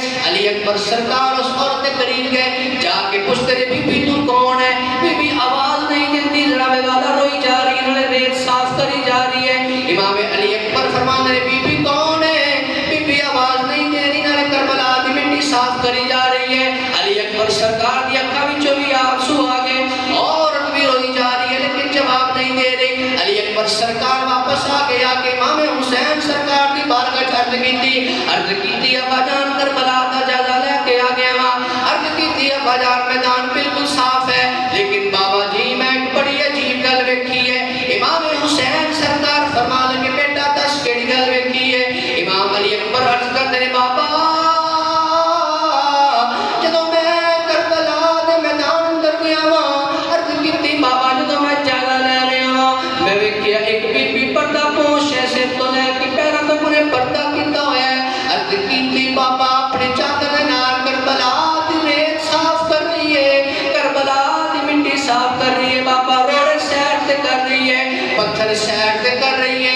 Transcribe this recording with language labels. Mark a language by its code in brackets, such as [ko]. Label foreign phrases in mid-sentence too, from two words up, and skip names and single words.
[ur] علی اکبر سرکار اس عورت کے قریب گئے، جا کے پوچھ تیرے بی بی تو کون ہے؟ [pa] بی بی آواز نہیں دیتی، جناب والا روئی جا رہی ہے، نالے ریت صاف کری جا رہی ہے۔ امام علی اکبر فرمان رہے بی بی کون ہے؟ بی بی آواز نہیں دے رہی، نالے کربلا دی مٹی صاف کری جا رہی ہے۔ علی اکبر سرکار دی اکھاں وچوں بھی آنسو آ گئے، عورت بھی روئی جا رہی ہے لیکن جواب نہیں دے رہی۔ علی اکبر سرکار واپس آ گیا کہ امام حسین سرکار دی بارگاہ عرض کیتی ابا جان کربلا دا جائزہ لے کے آ گیا ہاں، عرض کیتی ابا جان میدان بالکل صاف ہے، لیکن بابا جی میں ایک بڑی عجیب گل ویکھی ہے۔ امام حسین سرکار فرما لگے بیٹا دس کیڑی گل ویکھی ہے؟ امام علی اکبر عرض کرتے ہیں بابا جدوں میں کربلا دے میدان اندر گیا ہاں، عرض کیتی بابا جدوں میں جائزہ لے رہا ہاں میں ویکھیا ایک بی بی پردہ پوش ہے، سر تو لے کے پیراں تک انہیں پردہ کیتا ہوا ہے۔ عرض کیتی بابا اپنے چادر نال کربلا دی ریت صاف کر رہی ہے، کربلا دی مٹی صاف کر رہی ہے، بابا روڑے سیر تے کر رہی ہے، پتھر سیر تے کر رہی ہے۔